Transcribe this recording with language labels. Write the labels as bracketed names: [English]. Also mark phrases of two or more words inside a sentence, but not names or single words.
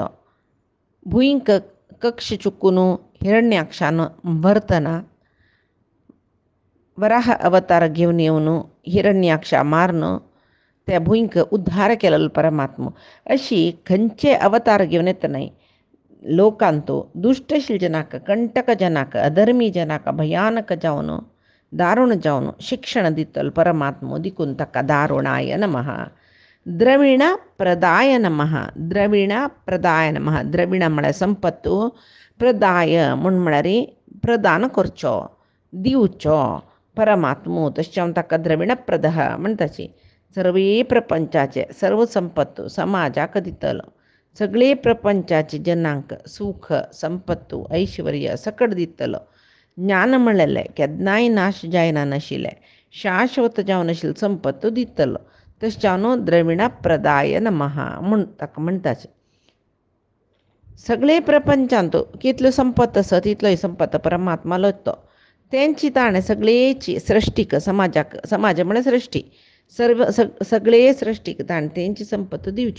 [Konkani] भुंयक कक्ष चुकून हिरण्याक्षान भरतना वराह अवतार घेवन येवन हिरण्याक्षा मारून त्या भुंयक उद्धार केल्लो परमात्मो. अशी खंयचे अवतार घेवन येतना लोकांतू दुष्टशील जनाक, कंटक जनाक, अधर्मी जनाक भयानक जावन दारुण जावन शिक्षण दितलो परमात्मो. देखून ताका [Sanskrit] दारुणाय नमः. द्रविण प्रदाय नमः. द्रविण प्रदाय नमः. [Konkani] द्रविण म्हळ्यार संपत्तू, प्रदाय म्हळ्यार प्रदान करचो, दिवचो परमात्मो. तशें ताका [Sanskrit] द्रविण प्रदः [Konkani] म्हणटाची. सर्वे प्रपंचाचे सर्व संपत्तू समाजाक दितलो. सगळे प्रपंचाचे जनांक सुख संपत्तू ऐश्वर्य सकट दितलो. ज्ञान म्हणलेले केन्नाय नाश जायना नाशिल्ले शाश्वत जावन आशिल्ले संपत्तू दितलो. तशें [Sanskrit] द्रविण प्रदाय नमः [Konkani] म्हण ताका म्हणटाचे. सगळे प्रपंचांत कितल्यो संपत्त आसा तितलोय संपत्त परमात्मा लोतो. तेंची ताणें सगळेची सृश्टीक समाजाक, समाज म्हळ्यार सृश्टी, सगळे सृश्टीक ताणें तेंची संपत्त दिवच्यो.